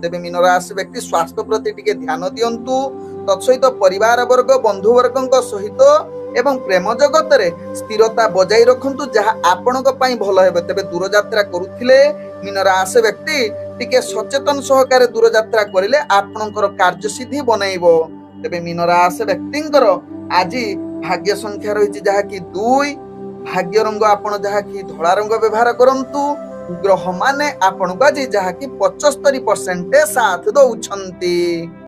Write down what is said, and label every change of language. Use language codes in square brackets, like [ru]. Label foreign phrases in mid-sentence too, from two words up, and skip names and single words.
[or] ତେବେ ମୀନ ରାଶି ବ୍ୟକ୍ତି ସ୍ୱାସ୍ଥ୍ୟ ପ୍ରତି ଟିକେ ଧ୍ୟାନ ଦିଅନ୍ତୁ। ତତ୍ସହିତ ପରିବାର ବର୍ଗ ବନ୍ଧୁ ବର୍ଗଙ୍କ ସହିତ ଏବଂ ପ୍ରେମ ଜଗତରେ ସ୍ଥିରତା ବଜାଇ ରଖନ୍ତୁ, ଯାହା ଆପଣଙ୍କ ପାଇଁ ଭଲ ହେବ। ତେବେ ଦୂରଯାତ୍ରା କରୁଥିଲେ ମୀନ ରାଶି ବ୍ୟକ୍ତି ଟିକେ ସଚେତନ ସହକାରେ ଦୂରଯାତ୍ରା କରିଲେ ଆପଣଙ୍କର କାର୍ଯ୍ୟସିଦ୍ଧି ବନେଇବ। ତେବେ ମୀନ ରାଶି ବ୍ୟକ୍ତିଙ୍କର ଆଜି ଭାଗ୍ୟ ସଂଖ୍ୟା ରହିଛି ଯାହାକି 2। ଭାଗ୍ୟ ରଙ୍ଗ ଆପଣ ଯାହାକି ଧଳା ରଙ୍ଗ ବ୍ୟବହାର କରନ୍ତୁ। ଗ୍ରହ ମାନେ ଆପଣ କୁ ଆଜି ଯାହାକି 75% ସାଥ ଦେଉଛନ୍ତି।